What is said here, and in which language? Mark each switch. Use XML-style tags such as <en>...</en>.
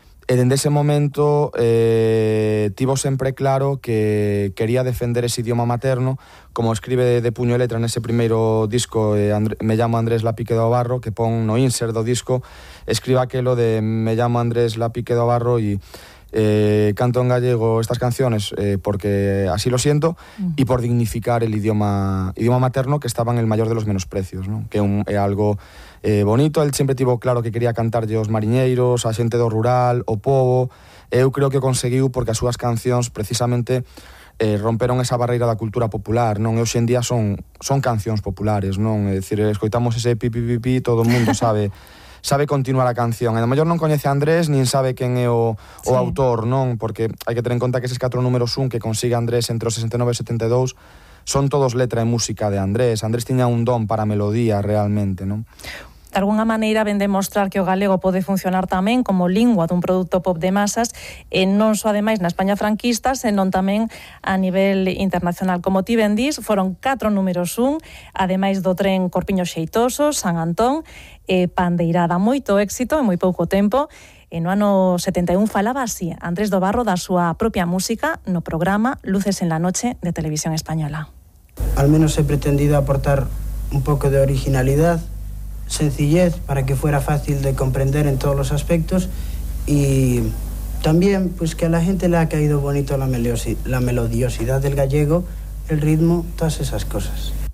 <gl>E dende ese momento tivo sempre claro que quería defender ese idioma materno, como escribe de puño e letra nese primeiro disco,</gl> <es>Me llamo Andrés Lapique do Barro, que pon no insert do disco, escriba aquelo de Me llamo Andrés Lapique do Barro e canto en gallego estas canciones porque así lo siento, uh-huh, y por dignificar el idioma materno, que estaba en el mayor de los menosprecios,</es> <gl>¿no? Que é algo bonito. Él siempre tivo claro que quería cantarlle os mariñeiros, a xente do rural, o povo. Eu creo que o conseguiu porque as súas cancións precisamente romperon esa barreira da cultura popular, non? E hoxe en día son cancións populares, non? É dicir, escoitamos ese pi pi pi pi, todo o mundo sabe continuar a canción. E no mellor non coñece a Andrés, nin sabe quen é o autor, non? Porque hai que ter en conta que eses 4 números 1 que consigue Andrés entre os 69 e 72 son todos letra e música de Andrés. Andrés tiña un don para a melodía, realmente, non? De alguna maneira ven demostrar que o galego pode funcionar tamén como lingua dun produto pop de masas, e non só ademais na España franquista, senón tamén a nivel internacional. Como ti ben dís, foron 4 números 1, ademais do tren Corpiño Xeitoso, San Antón e Pandeirada. Moito éxito en moi pouco tempo. E no ano 71 falaba así Andrés do Barro da súa propia música no programa Luces en la Noche de Televisión Española.</gl> <es>Al menos he pretendido aportar un pouco de originalidad, sencillez, para que fuera fácil de comprender en todos los aspectos, y también pues que a la gente le ha caído bonito la melodiosidad del gallego, el ritmo, todas esas cosas.</es>